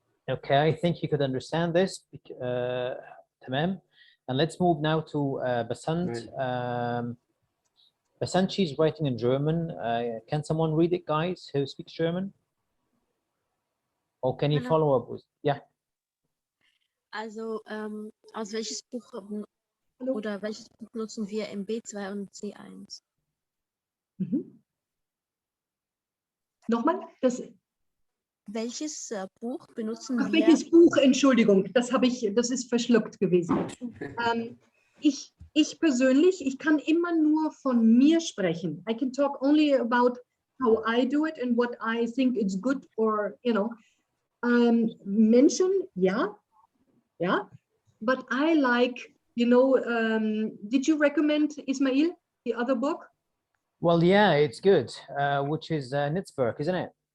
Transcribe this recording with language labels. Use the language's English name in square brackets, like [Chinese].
[English] Okay, I think you could understand this. Tamam. And let's move now to Basant. Basant, she's writing in German. Can someone read it, guys, who speaks German? Or can you follow up with? Yeah. [German] Also, aus welches Buch oder welches Buch nutzen wir im B2 und C1? Nochmal? Welches Buch benutzen wir? Welches Buch? Entschuldigung, das ist verschluckt gewesen. Ich persönlich, ich kann immer nur von mir sprechen. [English] I can talk only about how I do it and what I think it's good, or, you know, Menschen, yeah, but I like, you know, did you recommend, Ismail, the other book? Well, yeah, it's good, which is Netzwerk, isn't it?